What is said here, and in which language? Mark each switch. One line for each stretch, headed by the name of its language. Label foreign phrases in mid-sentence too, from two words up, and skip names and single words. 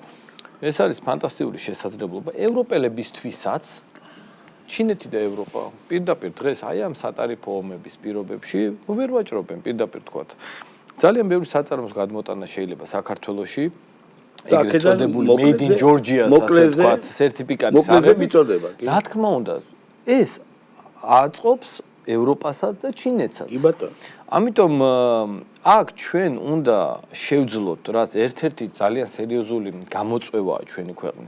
Georgian: ეს არის ფანტასტიკური შესაძლებლობა ევროპელებისთვისაც. ჩინეთი და ევროპა პირდაპირ დღეს აი ამ სატარიფო ომების პირობებში ვერ ვაჭრობენ პირდაპირ თქვათ. ძალიან ბევრი საწარმოს გადმოტანა შეიძლება საქართველოში. ეგრეთ წოდებული
English: made in Georgia-ს
Georgian: ასე ვთქვათ, სერტიფიკატის აღება. რა თქმა უნდა, ეს აწყობს ევროპასაც და ჩინეთსაც. კი ბატონო. ამიტომ აქ ჩვენ უნდა შევძლოთ, რაც ერთ-ერთი ძალიან სერიოზული გამოწვევაა ჩვენი ქვეყნის.